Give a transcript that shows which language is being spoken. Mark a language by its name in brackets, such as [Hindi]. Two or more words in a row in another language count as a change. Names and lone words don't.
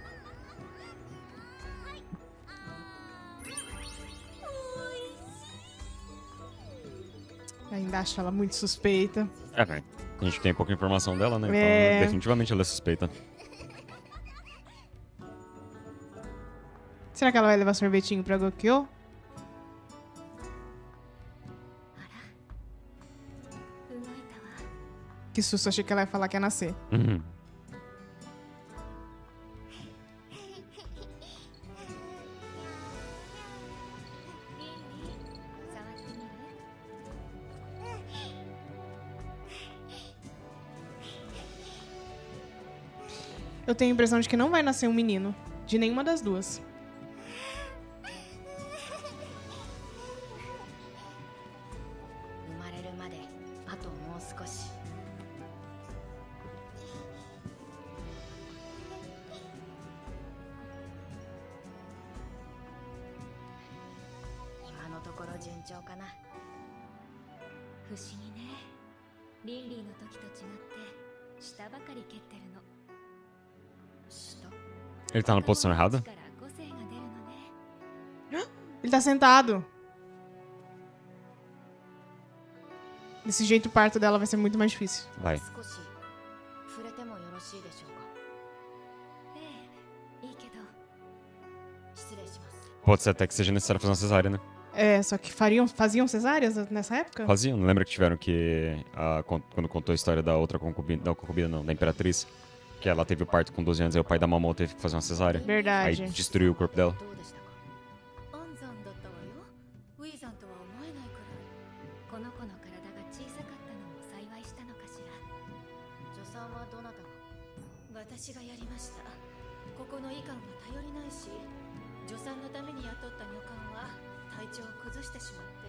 [Portuguese] Ainda acho ela muito suspeita. É, velho. A gente tem pouca informação dela, né? Então, É. definitivamente ela é suspeita. Será que ela vai levar sorvetinho pra Gokyo? [Japanese] 動いたわ。 [Portuguese] Que susto, achei que ela ia falar que ia nascer. Uhum. [Japanese] リンリン、触ってみる？ [Portuguese] Eu tenho a impressão de que não vai nascer um menino. De nenhuma das duas. [Japanese] 生まれるまであともう少し。今のところ順調かな。不思議ね。リンリーの時と違って下ばかり蹴ってるの。下？ [Portuguese] Ele tá na posição errada? [Japanese] から個性が出るのね。 [Portuguese] Ele tá sentado. Desse jeito o parto dela vai ser muito mais difícil. Vai. [Japanese] 少し触れてもよろしいでしょうか。ええ、いいけど失礼します。 [Portuguese] Pode ser até que seja necessário fazer uma cesárea, né? É, só que faziam cesáreas nessa época? Faziam. Não lembra que tiveram que... quando contou a história da outra concubina... Da concubina, não. Da imperatriz. Que ela teve o parto com 12 anos e o pai da Momo teve que fazer uma cesárea. Aí Verdade. destruiu o corpo dela. [Japanese] どうでしたか。安産だったわよ。ウィーザンとは思えないくらい。この子の体が小さかったのも幸いしたのかしら。助産はどなたが？私がやりました。ここの医官が頼りないし、助産のために雇った女官は体調を崩してしまって。